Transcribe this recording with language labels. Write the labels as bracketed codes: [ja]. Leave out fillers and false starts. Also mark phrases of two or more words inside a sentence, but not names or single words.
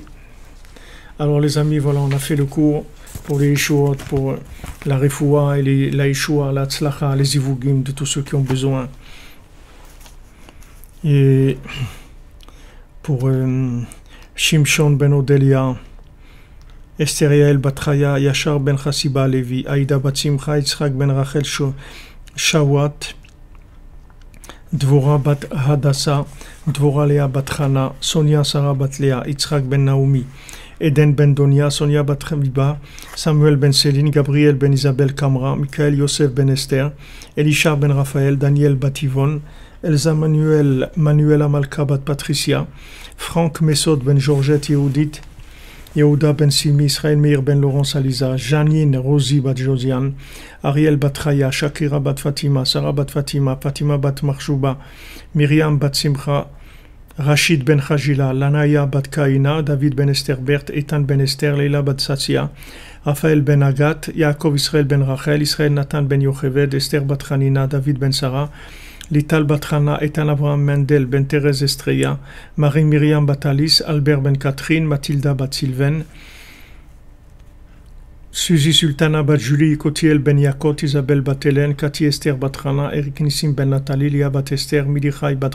[fr] Alors les amis, voilà, on a fait le cours pour les Yeshuot, pour la Refoua et la Yeshua, la Tzlacha, les Ivugim, de tous ceux qui ont besoin. Et pour Shimshon ben Odelia, Esther Yael bat Chaya, Yashar ben Chassiba Levi, Aïda bat Simcha, Yitzhak ben Rachel Shawat, Dvora bat Hadassa, Dvora Lea bat Chana, Sonia Sarah bat Lea, Yitzhak ben Naomi, Eden ben Donia, Sonia bat Chabiba, Samuel ben Céline, Gabriel ben Isabelle Kamra, Michael Yosef ben Esther, Elisha ben Raphaël, Daniel bat Yvonne, Elsa Manuela Malka bat Patricia, Franck Messod ben Georgette Yehudit, Yehuda ben Simi, Israël Meir ben Laurence Aliza, Janine Rosie bat Josiane, Ariel bat Chaya, Shakira bat Fatima, Sarah bat Fatima, Fatima bat Marchouba, Myriam bat Simcha, Rachid ben Khajila, Lanaya bat Kaina, David ben Esther Bert, Ethan ben Esther, Leila bat Satsia, Raphaël ben Agat, Yaakov Israël ben Rachel, Israël Nathan ben Yocheved, Esther bat Hanina, David ben Sarah, Lital Batrana, Ethan Abraham Mendel, Ben Thérèse Estrella, Marie Myriam Batalis, Albert Ben Catherine, Mathilda Bat Sylvain, Suzy Sultana Bat Julie, Kotiel Ben Yakot, Isabelle Bat Hélène, Cathy Esther Batrana, Eric Nissim Ben Nathalie, Lia Bat Esther, Milichai Bat